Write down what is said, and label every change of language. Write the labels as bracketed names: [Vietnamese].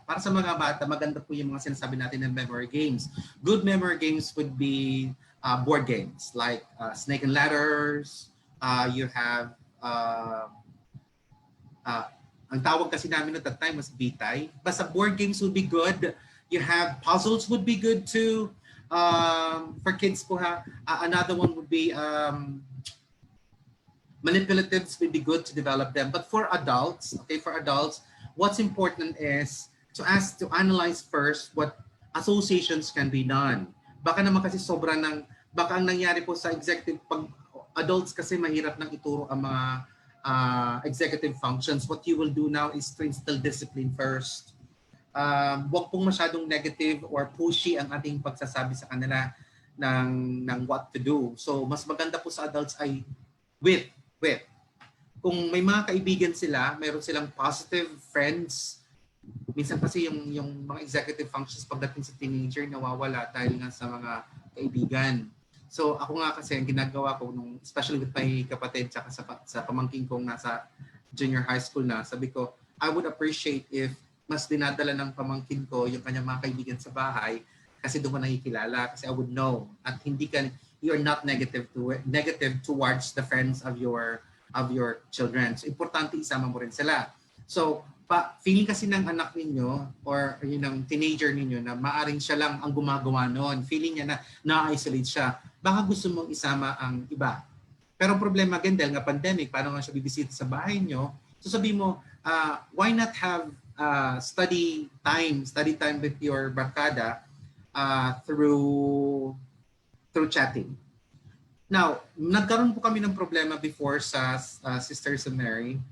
[Filipino] Para sa mga bata, maganda po yung mga sinasabi natin ng memory games. [English] Good memory games would be board games like Snake and Ladders. You have uh, [Filipino] ang tawag kasi namin [English] at that time was bitay. Basta board games would be good. You have puzzles would be good too. For kids po ha. Another one would be manipulatives would be good to develop them. But for adults, okay, for adults, what's important is to analyze first what associations can be done. [Filipino] Baka naman kasi baka ang nangyari po sa executive, pag adults kasi mahirap nang ituro ang mga executive functions. [English] What you will do now is to instill discipline first. [Filipino] Huwag pong masyadong negative or pushy ang ating pagsasabi sa kanila ng [English] what to do. [Filipino] So mas maganda po sa adults ay with. Kung may mga kaibigan sila, meron silang positive friends. Minsan kasi yung mga executive functions pagdating sa teenager nawawala dahil nga sa mga kaibigan. So ako nga kasi ang ginagawa ko especially with my kapatid tsaka sa pamangkin kong nasa junior high school na, sabi ko [English] I would appreciate if [Filipino] mas dinadala ng pamangkin ko yung kanyang mga kaibigan sa bahay kasi doon ko nakikilala kasi [English] I would know at you're not negative towards the friends of your children. [Filipino] So importante isama mo rin sila. So feeling kasi ng anak ninyo or yun ng teenager ninyo na maaring siya lang ang gumagawa noon. Feeling niya na na-isolate siya. Baka gusto mong isama ang iba. Pero problema again dahil nga pandemic, paano nga siya bibisita sa bahay nyo? So sabi mo, [English] why not have study time with your barkada through chatting. [Filipino] Now, nagkaroon po kami ng problema before sa Sisters of Mary.